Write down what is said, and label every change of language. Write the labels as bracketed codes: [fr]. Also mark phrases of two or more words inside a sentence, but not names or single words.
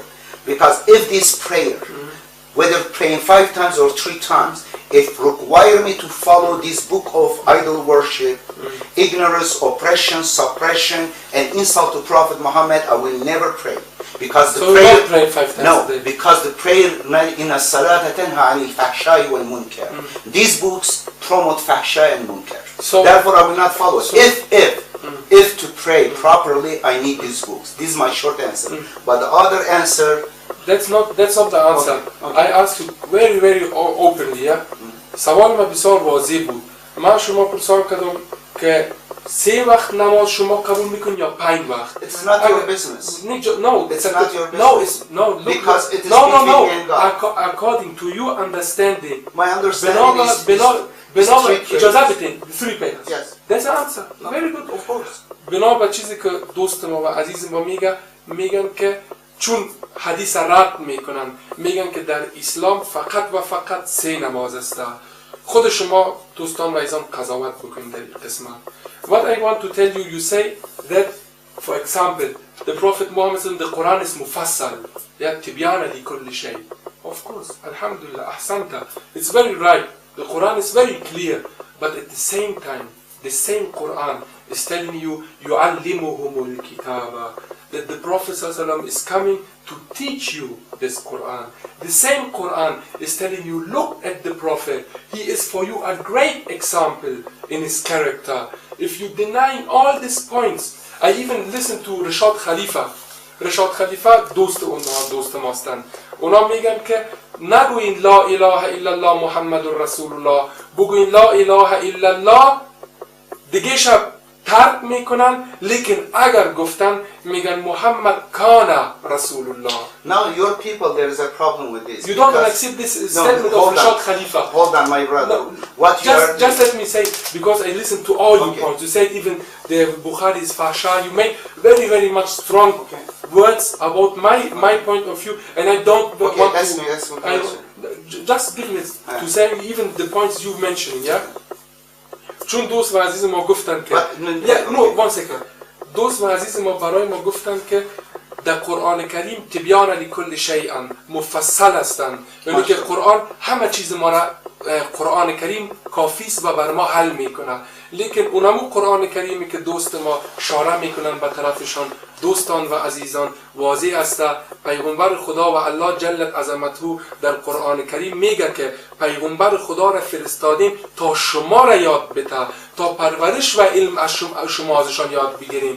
[en] Because if this prayer, whether praying 5 times or 3 times, if require me to follow this book of idol worship, ignorance, oppression, suppression, and insult to Prophet Muhammad, I will never pray. Because the prayer, you don't pray 5 times a day. Because the prayer in [ar] الصلاة تنهى عن الفحشاء والمنكر. [en] These books promote fahsha and munkar. So therefore, I will not follow. If to pray properly, I need these books. This is my short answer. But the other answer. That's not the answer. Okay. I ask you very openly. [fa] سوال ما بسیار واضح بود. من شما پرسان کردم که 3 وقت نماز شما قبول میکنید یا 5 وقت؟ [en] It's not your business. No, it's not your business. Because it is between you and God. According to your understanding. My understanding is [fa] اجازه بدین 3 prayers. [en] Yes. That's the answer. Very good, of course. [fa] بنابر چیزی که دوست ما و عزیز ما میگن که چون حدیث رد میکنن، میگن که در اسلام فقط 3 نماز است. خود شما دوستان و عزیزان قضاوت بکنید در این قسمت. [en] What I want to tell you, you say that, for example, the Prophet Muhammad, the Quran is mufassal. Yeah, [ar] تبيانا لكل شيء. [en] Of course, [ar] الحمد لله، أحسنت. [en] It's very right. The Quran is very clear. But at the same time, the same Quran is telling you, [ar] يُعَلِّمُهُمُ الْكِتَابَ, [en] that the Prophet ﷺ is coming to teach you this Quran. The same Quran is telling you, look at the Prophet. He is for you a great example in his character. If you deny all these points, I even listened to Rashad Khalifa. [fa] Rashad Khalifa دوست ماستن. اونا میگن که نگوین [ar] لا اله الا الله محمد رسول الله، [fa] بگوین [ar] لا اله الا الله، [fa] دیگه شب ترک میکنن، لیکن اگر گفتن میگن [ar] محمد کان رسول الله. [en] Now your people, there is a problem with this. You don't accept this statement of Rashad Khalifa. Hold on, my brother. No, What just let me say, because I listened to all your points. You said even the Bukhari is fasha. You made very much strong words about my point of view, and I don't want to. Ask me. Just give me to say even the points you mentioned, yeah. [fa] چون دوست و عزیز ما گفتن که [en] one second. [fa] دوست و عزیز ما برای ما گفتن که در قرآن کریم [ar] تبیان لکل شیء [fa] مفصل هستند، یعنی که قرآن همه چیز ما را قرآن کریم کافی است و بر ما حل میکنه. لیکن اونمو قرآن کریمی که دوست ما اشاره میکنن به طرفشان، دوستان و عزیزان، واضح است پیغمبر خدا و [ar] الله جلت عظمته [fa] در قرآن کریم میگه که پیغمبر خدا را فرستادیم تا شما را یاد بده، تا پرورش و علم از شما ازشان یاد بگیریم.